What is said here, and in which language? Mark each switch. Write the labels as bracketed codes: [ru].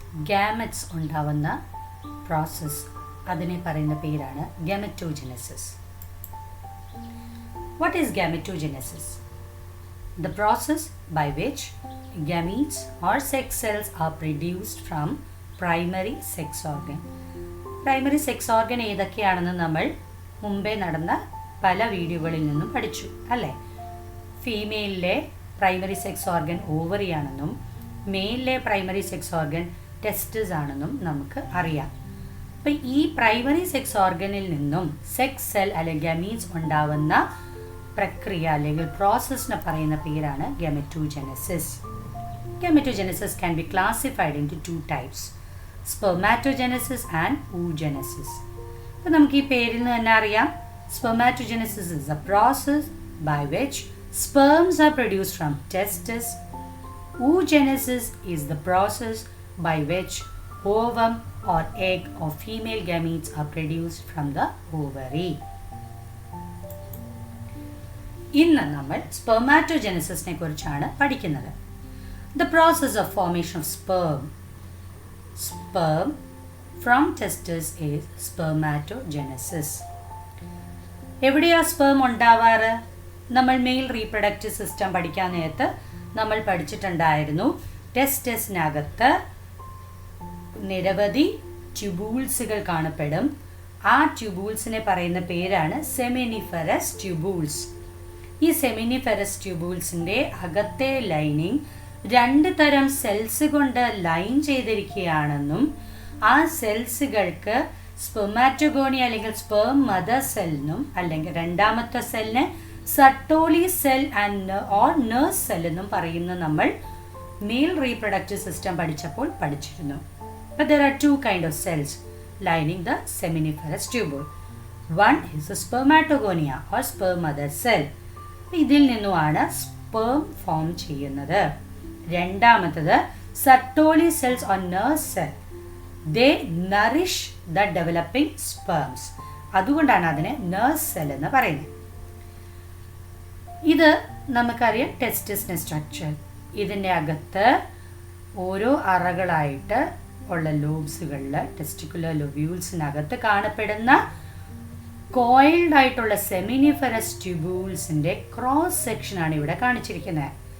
[ml] Gametes ഉണ്ടാവുന്ന process, അതിനെ പറയുന്ന പേരാണ് ഗെമറ്റോജെനസിസ്. [en] What is gametogenesis? The process by which gametes or sex cells are produced from primary sex organ. [ml] Primary sex organ ഏതൊക്കെയാണെന്ന് നമ്മൾ മുമ്പേ നടന്ന പല വീഡിയോകളിൽ നിന്നും പഠിച്ചു അല്ലേ? ഫീമെയിലിലെ പ്രൈമറി സെക്സ് ഓർഗൻ ഓവറി ആണെന്നും മെയിലിലെ പ്രൈമറി സെക്സ് ഓർഗൻ ടെസ്റ്റിസ് ആണെന്നും നമുക്ക് അറിയാം. അപ്പം ഈ പ്രൈമറി സെക്സ് ഓർഗനിൽ നിന്നും സെക്സ് സെൽ അല്ലെങ്കിൽ ഗമീറ്റ്സ് ഉണ്ടാവുന്ന പ്രക്രിയ അല്ലെങ്കിൽ പ്രോസസ്സിനെ പറയുന്ന പേരാണ് ഗെമറ്റോജെനസിസ്. [en] Gametogenesis can be classified into two types, spermatogenesis and oogenesis. [ml] അപ്പോൾ നമുക്ക് ഈ പേരിൽ നിന്ന് തന്നെ അറിയാം, [en] spermatogenesis is a process by which sperms are produced from testes. Oogenesis is the process by which ovum or egg of female gametes are produced from the ovary. [ml] ഇന്ന് നമ്മൾ സ്പെർമാറ്റോജെനസിസിനെ കുറിച്ചാണ് പഠിക്കുന്നത്. [en] The process of formation of sperm from testes is spermatogenesis. [ml] എവിടെയാ sperm ഉണ്ടാവാറ്? നമ്മൾ mail reproductive system പഠിക്കാൻ നേരത്ത് നമ്മൾ പഠിച്ചിട്ടുണ്ടായിരുന്നു, ടെസ്റ്റസിനകത്ത് നിരവധി ട്യൂബൂൾസുകൾ കാണപ്പെടും. ആ ട്യൂബൂൾസിനെ പറയുന്ന പേരാണ് സെമിനിഫറസ് ട്യൂബൂൾസ്. ഈ സെമിനിഫറസ് ട്യൂബൂൾസിൻ്റെ അകത്തെ ലൈനിങ് രണ്ട് തരം സെൽസ് കൊണ്ട് ലൈൻ ചെയ്തിരിക്കുകയാണെന്നും ആ സെൽസുകൾക്ക് സ്പെർമാറ്റോഗോണിയ അല്ലെങ്കിൽ സ്പേം മദർ സെല്ലെന്നും അല്ലെങ്കിൽ രണ്ടാമത്തെ സെല്ലിനെ സട്ടോളി cell and or nurse cell എന്നും പറയുന്ന നമ്മൾ മെയിൽ റീപ്രൊഡക്റ്റീവ് സിസ്റ്റം പഠിച്ചപ്പോൾ പഠിച്ചിരുന്നു. [en] But there are two kinds of cells lining the seminiferous tubule. One is the spermatogonia or sperm mother cell. [ml] ഇതിൽ നിന്നുമാണ് സ്പേം ഫോം ചെയ്യുന്നത്. രണ്ടാമത്തത് സട്ടോളി cells or nurse cell. [en] They nourish the developing sperms. [ml] അതുകൊണ്ടാണ് അതിനെ nurse cell എന്ന് പറയുന്നത്. ഇത് നമുക്കറിയാം ടെസ്റ്റിസിന്റെ സ്ട്രക്ചർ. ഇതിൻ്റെ അകത്ത് ഓരോ അറകളായിട്ട് ഉള്ള ലോബ്സുകളിൽ ടെസ്റ്റിക്കുലർ ലൊബ്യൂൾസിനകത്ത് കാണപ്പെടുന്ന കോയിൽഡ് ആയിട്ടുള്ള സെമിനിഫറസ് ട്യൂബൂൾസിൻ്റെ ക്രോസ് സെക്ഷനാണ് ഇവിടെ കാണിച്ചിരിക്കുന്നത്.